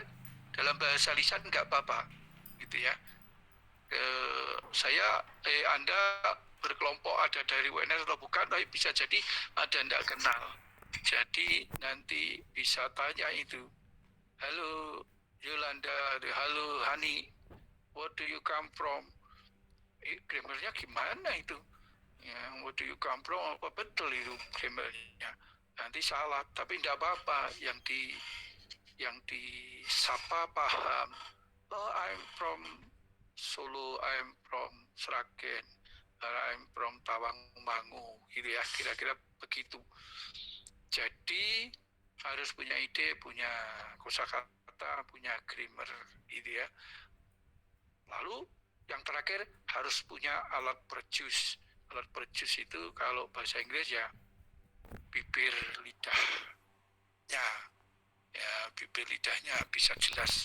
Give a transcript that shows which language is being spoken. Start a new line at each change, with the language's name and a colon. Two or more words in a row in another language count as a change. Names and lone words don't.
Indonesian: Dalam bahasa lisan nggak apa-apa, gitu ya. Anda berkelompok ada dari WNS atau bukan, tapi bisa jadi ada nggak kenal. Jadi nanti bisa tanya itu, halo Yolanda, halo Hani,
English: where do you come from?
Indonesian: Grammarnya gimana itu? Ya,
English: where do you come from?
Indonesian: Apa betul itu grammarnya? Nanti salah, tapi tidak apa-apa. Yang disapa paham.
English: Oh, I'm from Solo, I'm from Sragen, I'm from Tawangmangu,
Indonesian: gitu ya, kira-kira begitu. Jadi harus punya ide, punya kosakata, punya grammar, gitu ya. Lalu yang terakhir harus punya alat perjus. Alat perjus itu kalau bahasa Inggris ya bibir lidahnya, ya bibir lidahnya bisa jelas.